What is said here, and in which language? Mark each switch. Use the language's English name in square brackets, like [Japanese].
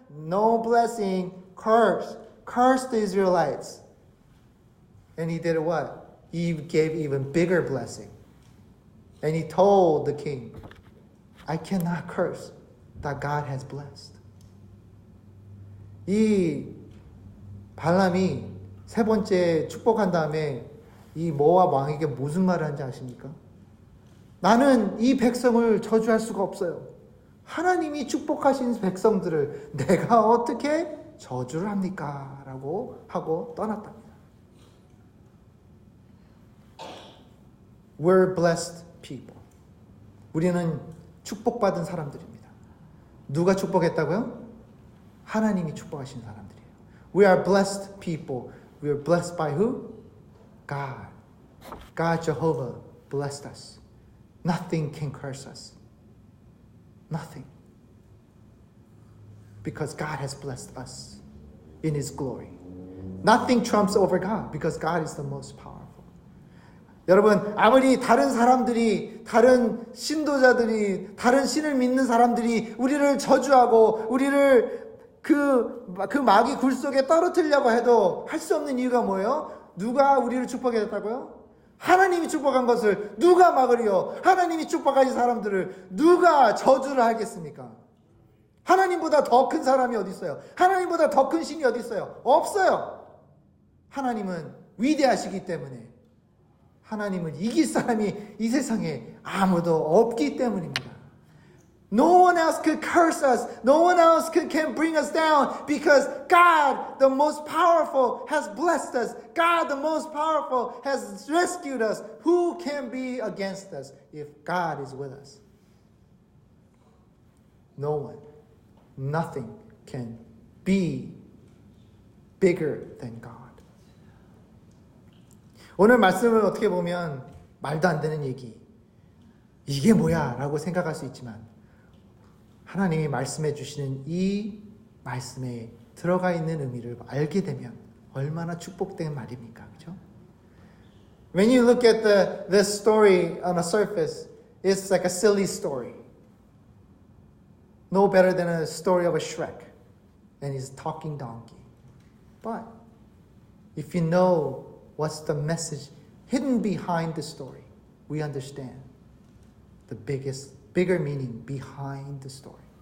[English] No blessing. Curse. Curse the Israelites. And he did what? He gave even bigger blessing. And he told the king, I cannot curse that God has blessed. [Korean] 이 발람이 3번째 축복한 다음에 이 모압 왕에게 무슨 말을 한지 아십니까? 나는 이 백성을 저주할 수가 없어요. 하나님이 축복하신 백성들을 내가 어떻게 저주를 합니까? 라고 하고 떠났답니다. [English] We're blessed people. [Korean] 우리는 축복받은 사람들입니다. 누가 축복했다고요? 하나님이 축복하신 사람들이에요. [English] We are blessed people. We are blessed by who? God. God Jehovah blessed us. Nothing can curse us. Nothing. Because God has blessed us in His glory. Nothing trumps over God because God is the most powerful. [Korean] 여러분, 아무리 다른 사람들이, 다른 신도자들이, 다른 신을 믿는 사람들이 우리를 저주하고 우리를 그 마귀 굴 속에 떨어뜨리려고 해도 할 수 없는 이유가 뭐예요? 누가 우리를 축복했다고요? 하나님이 축복한 것을 누가 막으리요? 하나님이 축복하신 사람들을 누가 저주를 하겠습니까? 하나님보다 더 큰 사람이 어디 있어요? 하나님보다 더 큰 신이 어디 있어요? 없어요. 하나님은 위대하시기 때문에, 하나님은 이길 사람이 이 세상에 아무도 없기 때문입니다. [English] No one else could curse us. No one else can bring us down because God, the most powerful, has blessed us. God, the most powerful, has rescued us. Who can be against us if God is with us? No one. Nothing can be bigger than God. [Korean] 오늘 말씀을 어떻게 보면 말도 안 되는 얘기, 이게 뭐야 라고 생각할 수 있지만 하나님이 말씀해 주시는 이 말씀에 들어가 있는 의미를 알게 되면 얼마나 축복된 말입니까? 그렇죠? [English] When you look at this story on a surface, it's like a silly story. No better than a story of a Shrek and his talking donkey. But if you know what's the message hidden behind the story, we understand the bigger meaning behind the story.